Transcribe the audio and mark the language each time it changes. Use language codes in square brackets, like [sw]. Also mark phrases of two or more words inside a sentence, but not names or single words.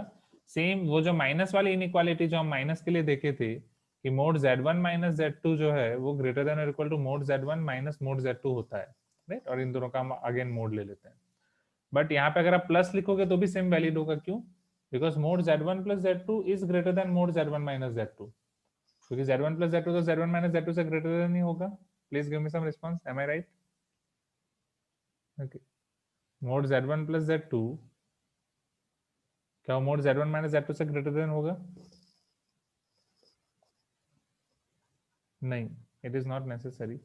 [hi] सेम वो जो माइनस वाली इनइक्वालिटी जो हम माइनस के लिए देखे थे कि मोड z1 - z2 जो है वो [en] greater than [hi] और [en] equal to [hi] मोड z1 - मोड z2 होता है. राइट, और इन दोनों का हम [en] again mod [hi] ले लेते हैं. बट यहाँ पे अगर आप प्लस लिखोगे तो भी [en] same valid [hi] होगा. क्यों? [en] because mod z1 + z2 is greater than mod z1 - z2, [hi] क्योंकि z1 + z2 तो z1 - z2 से [en] greater than [hi] ही होगा. [en] please give me some response. am I right? okay. mod z1 + z2, [hi] क्या मोड z1 - z2 से [en] greater than [hi] होगा? [en] नहीं, it is not necessary.